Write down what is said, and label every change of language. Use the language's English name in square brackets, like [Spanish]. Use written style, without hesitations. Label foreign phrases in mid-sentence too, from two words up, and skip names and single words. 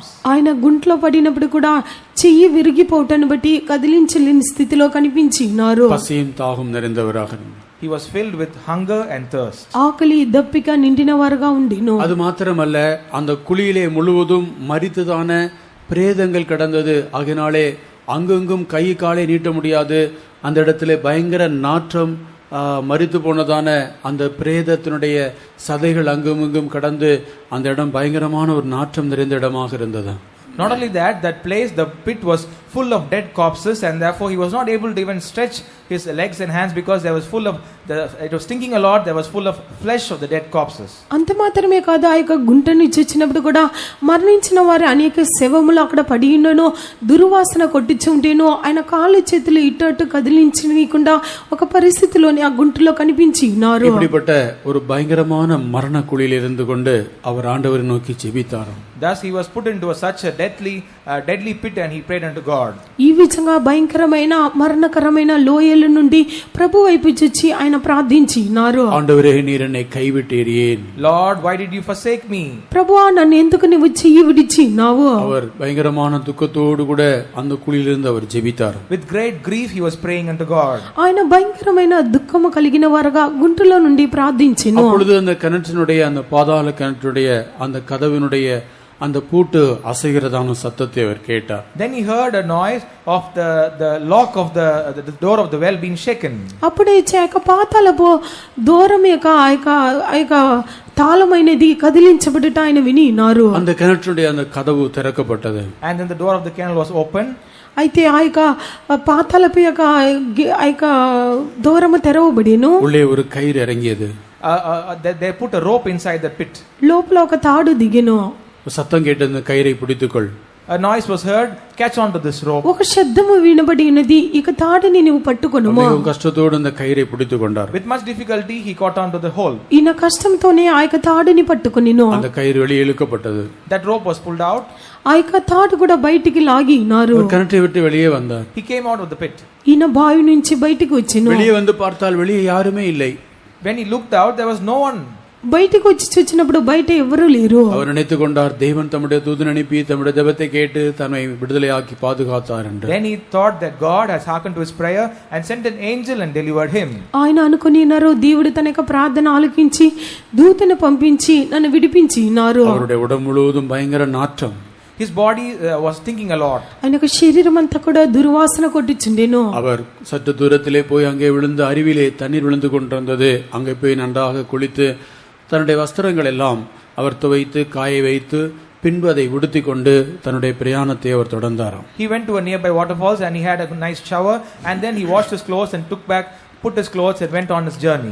[Telugu] ఆయన గుంటలో పడినప్పుడు కూడా చెయ్యి విరిగిపోవటాన్ని బట్టి కదిలించలేని స్థితిలో కనిపించినారు. [Tamil] பசியும் தாகம் நிறைந்தவராக [English] He was filled with hunger and thirst. [Telugu] ఆకలి దప్పిక నిండినవారుగా ఉండిను. [Tamil] அது மாத்திரமல்ல, அந்த குழியிலே முழுவதும் மரித்ததான பிரேதங்கள் கிடந்தது. ஆகினாலே அங்கெங்கும் கை காலை நீட்ட முடியாது. அந்த இடத்துல பயங்கர நாற்றம், மரித்து போனதான அந்த பிரேதத்தினுடைய சதைகள் அங்கும் இங்கும் கடந்து அந்த இடம் பயங்கரமான ஒரு நாற்றம் நிறைந்த இடமாக இருந்தது. [English] Not only that, that place, the pit was full of dead corpses, and therefore he was not able to even stretch his legs and hands because there was it was stinking a lot. There was full of flesh of the dead corpses. [Telugu] అంత మాత్రమే కాదు, ఆ యొక్క గుంటని చూచినప్పుడు కూడా మరణించిన వారి అనేక శవములు అక్కడ పడి ఉండను, దుర్వాసన కొట్టించుంటేనో ఆయన కాళ్ళు చేతులు ఇటు అటు కదిలించకుండా ఒక పరిస్థితిలోని ఆ గుంటలో కనిపించి ఉన్నారు. [Tamil] இப்படிப்பட்ட ஒரு பயங்கரமான மரண குழியில் இருந்து கொண்டு அவர் ஆண்டவரை நோக்கி ஜெபித்தார். [English] Thus he was put into such a deadly pit, and he prayed unto God. [Telugu] ఈ విధంగా భయంకరమైన మరణకరమైన లోయల నుండి ప్రభు వైపు చూచి ఆయన ప్రార్థించినారు. [Tamil] ஆண்டவரே, நீர் என்னை கைவிட்டீர் ஏன்? [English] Lord, why did you forsake me? [Telugu] ప్రభువా, నన్ను ఎందుకు నీవు చెయ్యి విడిచినావు? [Tamil] அவர் பயங்கரமான துக்கத்தோடு கூட அந்த குழியிலிருந்து அவர் ஜெபித்தார். [English] With great grief he was praying unto God. [Telugu] ఆయన భయంకరమైన దుఃఖము కలిగిన వారుగా గుంటలో నుండి ప్రార్థించెను. [Tamil] அப்பொழுது அந்த கிணற்றினுடைய அந்த பாதாள கிணற்றுடைய அந்த கதவினுடைய அந்த பூட்டு அசைகிறதான சத்தத்தை அவர் கேட்டார். [English] Then he heard a noise of the lock of the door of the well being shaken. [Telugu] అప్పుడే ఆ పాతాళపు దూరం యొక్క ఆ యొక్క తాళమైనది కదిలించబడుట ఆయన వినినారు. [Tamil] அந்த கிணற்றுடைய அந்த கதவு திறக்கப்பட்டது. [English] And then the door of the canal was opened. [Telugu] అయితే ఆ యొక్క పాతాళపు యొక్క ఆ యొక్క దూరము తెరవబడిను. [Tamil] உள்ளே ஒரு கயிறு இறங்கியது. [English] They put a rope inside the pit. [Telugu] లోపల ఒక తాడు దిగెను. [Tamil] சத்தம் கேட்டு அந்த கயிறை பிடித்துக்கொள். [English] A noise was heard, catch on to this rope. [Telugu] ఒక శబ్దము వినబడినది, ఇక తాడుని నీవు పట్టుకొనుము. [Tamil] மிகவும் కష్టத்தோடு அந்த கயிறை பிடித்துக் கொண்டார். [English] With much difficulty he caught on to the hole. [Telugu] ఈయన కష్టంతోనే ఆ యొక్క తాడుని పట్టుకొనిను. [Tamil] அந்த கயிறு வெளியே இழுக்கப்பட்டது. [English] That rope was pulled out. [Telugu] ఆ యొక్క తాడు కూడా బయటికి లాగినారు. [Tamil] ஒரு கிணற்றை விட்டு வெளியே வந்தார். [English] He came out of the pit. [Telugu] ఈయన బావి నుంచి బయటికి వచ్చెను. [Tamil] வெளியே வந்து பார்த்தால் வெளியே யாருமே இல்லை. [English] When he looked out, there was no one. [Telugu] బయటికి వచ్చి చూచినప్పుడు బయట ఎవరూ లేరు. [Tamil] அவர் நினைத்துக் கொண்டார், தேவன் தம்முடைய தூதன் அனுப்பி தம்முடைய ஜெபத்தை கேட்டு தன்னை விடுதலையாக்கி பாதுகாத்தார் என்று. [English] Then he thought that God has hearkened to his prayer and sent an angel and delivered him. [Telugu] ఆయన అనుకునినారు, దేవుడు తన యొక్క ప్రార్థన ఆలకించి దూతను పంపించి నన్ను విడిపించినారు. [Tamil] அவருடைய உடம்பு முழுவதும் பயங்கர நாற்றம். [English] His body was stinking a lot. [Telugu] ఆయన యొక్క శరీరం అంతా కూడా దుర్వాసన కొట్టిచుండెను. [Tamil] அவர் சற்று தூரத்திலே போய் அங்கே விழுந்து அருவிலே தண்ணீர் விழுந்து கொண்டிருந்தது. அங்கே போய் நன்றாக குளித்து தன்னுடைய வஸ்திரங்கள் எல்லாம் அவர் துவைத்து காய வைத்து பின்பு அதை உடுத்தி கொண்டு தன்னுடைய பிரயாணத்தை அவர் தொடர்ந்தாராம். [English] He went to a nearby waterfalls and he had a nice shower, and then he washed his clothes and took back put his clothes and went on his journey.